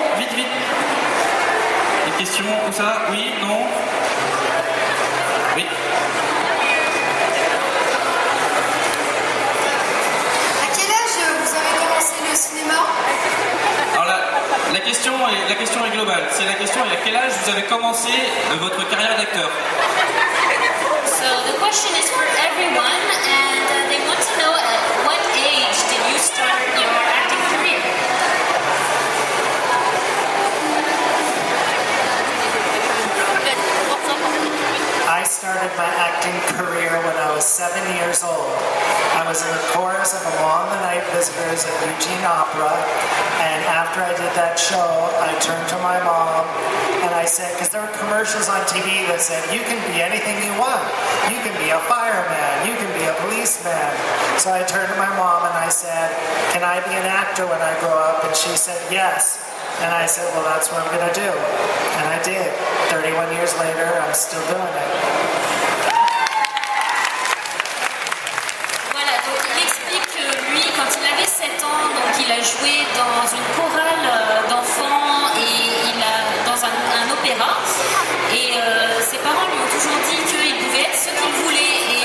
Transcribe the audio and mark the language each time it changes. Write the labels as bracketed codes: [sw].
[fr] Vite. Une question, où ça? Oui, non? Oui. À quel âge vous avez commencé le cinéma? Alors la question est globale. C'est la question à quel âge vous avez commencé votre carrière d'acteur? [en] So the question is for everyone, and they want to know at what age did you start your acting career? I started my acting career when I was 7 years old. I was in the chorus of Along the Night Visitors at Eugene Opera, and after I did that show, I turned to my mom and I said, because there were commercials on TV that said, you can be anything you want. You can be a fireman, you can be a policeman. So I turned to my mom and I said, can I be an actor when I grow up? And she said, yes. And I said, well, that's what I'm going to do. And I did. 31 years later, I'm still doing it. [fr] Voilà, donc il explique que lui, quand il avait 7 ans, donc il a joué dans une chorale d'enfants et dans un opéra. Et ses parents lui ont toujours dit qu'il pouvait être ce qu'il voulait.